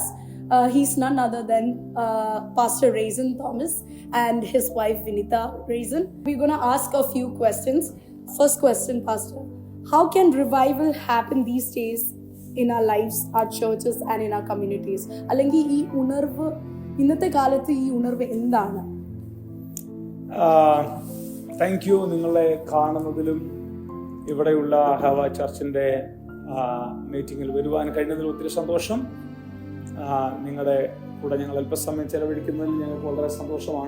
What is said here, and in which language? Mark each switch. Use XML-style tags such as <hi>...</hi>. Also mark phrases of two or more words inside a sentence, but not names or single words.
<en>He's none other than Pastor Raisin Thomas and his wife Vinita Raisin. We're going to ask a few questions. First question, Pastor. How can revival happen these days in our lives, our churches and in our communities?</en> <ml>അല്ലെങ്കിൽ ഈ ഉണർവ് ഇന്നത്തെ കാലത്ത് ഈ ഉണർവ് എന്താണ്?</ml> <en>thank you.</en> <ml>നിങ്ങളെ കാണുന്നതിലും ഇവിടെയുള്ള ഹവ ചർച്ചിൻ്റെ മീറ്റിങ്ങിൽ വരുവാൻ കഴിഞ്ഞതിൽ ഒത്തിരി സന്തോഷം. നിങ്ങളുടെ കൂടെ ഞങ്ങൾ അല്പസമയം ചെലവഴിക്കുന്നതിൽ ഞങ്ങൾക്ക് വളരെ സന്തോഷമാണ്.</ml>